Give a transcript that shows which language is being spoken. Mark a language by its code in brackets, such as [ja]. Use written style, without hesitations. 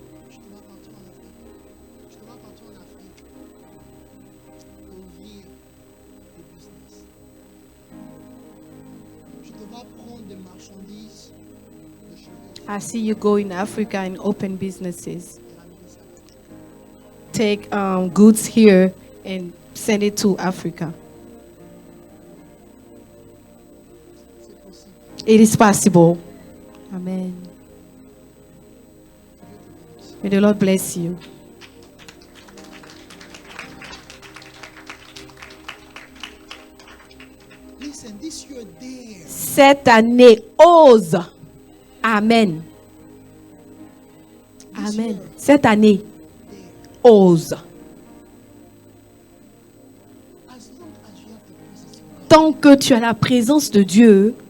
[fr] Je te vois partir en Afrique. Je te vois partir en Afrique pour ouvrir des business. Je te vois prendre des marchandises de cheveux [en] I see you go in Africa and open businesses. [fr] et ramener ça. [en] Take goods here and send it to Africa. [fr] C'est possible. [en] It is possible. Amen. May the Lord bless you. Listen, this year there. [fr] Cette année, ose. Amen. Amen. Cette année, ose. [en] As long as you have the presence of God, [fr] Tant que tu as la présence de Dieu,